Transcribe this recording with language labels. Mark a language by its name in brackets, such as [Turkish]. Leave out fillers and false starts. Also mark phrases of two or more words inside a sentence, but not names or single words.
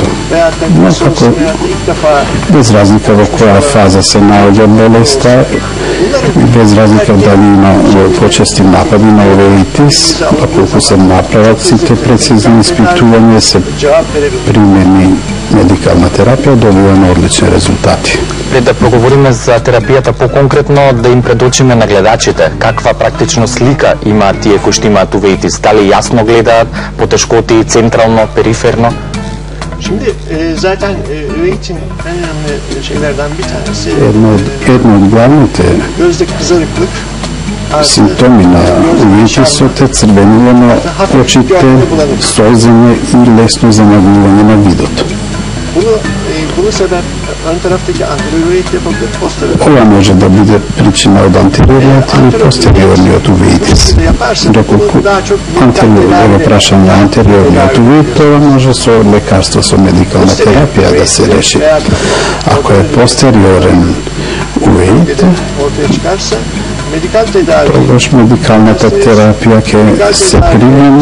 [Macedonian] Но како без разлика во која фаза се наоѓа болеста, без разлика дали има почести напади на uveitis, а колку се направат сите прецизни испитувања, се примени медикална терапија, добиваме одлични резултати. Пред да проговориме за терапијата поконкретно, да им предочиме на гледачите каква практично слика имаат тие кои што имаат uveitis, дали јасно гледаат, потешкоти, централно, периферно? [Turkish] Şimdi zaten üveitin en önemli şeylerden bir tanesi [Macedonian] Едно од главните [Turkish] gözdeki kızarıklık, [Macedonian] симптоми на увејтисот е црвенило на очите, солзење и лесно замагнување на видот. [Turkish] Bunu sebep ön taraftaki anterior üveit yapabilir, posterior. [Macedonian] Ова може да биде причина од антериорниот или постериорниот увеитис. Доколку ова прашање антериорниот увеит, тоа може со лекарство, со медикална терапија да се реши. Ако е постериорен увеит, тогаш медикалната терапија ќе се примени.